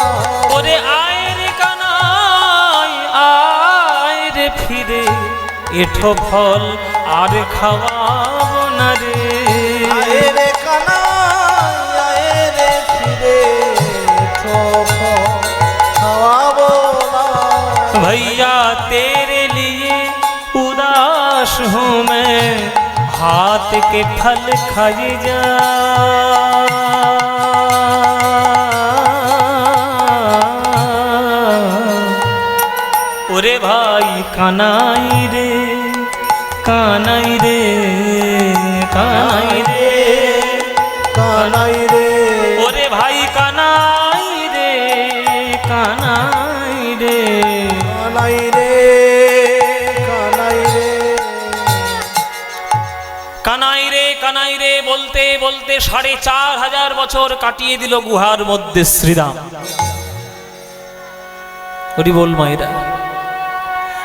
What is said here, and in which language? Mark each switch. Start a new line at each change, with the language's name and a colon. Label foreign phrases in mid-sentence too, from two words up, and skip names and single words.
Bangla: ওরে আয় রে কানাই, আয় রে ফিরে। এঁঠো ফল আর খাওয়াবো না রে। আয় রে কানাই, আয় রে ফিরে। এঁঠো ফল খাওয়াবো না।
Hindi: भैया तेरे लिए उदास हूँ मैं, हाथ के फल खाए जा।
Bangla: ওরে ভাই কানাই রে, কানাই রে, কানাই রে, কানাই রে। ওরে ভাই কানাই রে, কানাই রে। কানাই রে, কানাই রে। কানাই রে, কানাই রে বলতে বলতে ৪৫০০ বছর কাটিয়ে দিল গুহার মধ্যে শ্রীরাম। হরি বল মায়েরা।